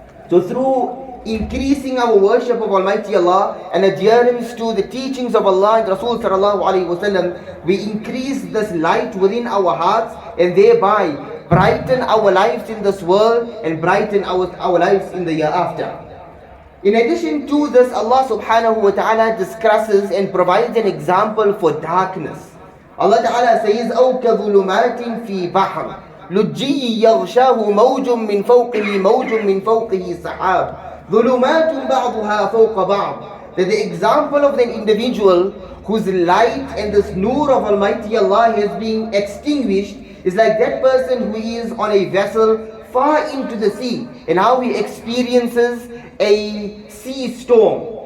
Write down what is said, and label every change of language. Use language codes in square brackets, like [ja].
[en] So through increasing our worship of Almighty Allah and adherence to the teachings of Allah and Rasul sallallahu alayhi wa sallam, we increase this light within our hearts and thereby brighten our lives in this world and brighten our lives in the year after. In addition to this, Allah subhanahu wa ta'ala discusses and provides an example for darkness. [ar] Allah ta'ala says, أَوْ كَظُلُمَاتٍ فِي بَحْرٍ لُجِّيٍّ يَغْشَاهُ مَوْجٌ مِّن فَوْقِهِ مَوْجٌ مِّن فَوْقِهِ سَحَابٌ ظُلُمَاتٌ بَعْضُهَا فَوْقَ بَعْضٍ. [en] That the example of an individual whose light and this nur of Almighty Allah has been extinguished is like that person who is on a vessel far into the sea and how he experiences a sea storm.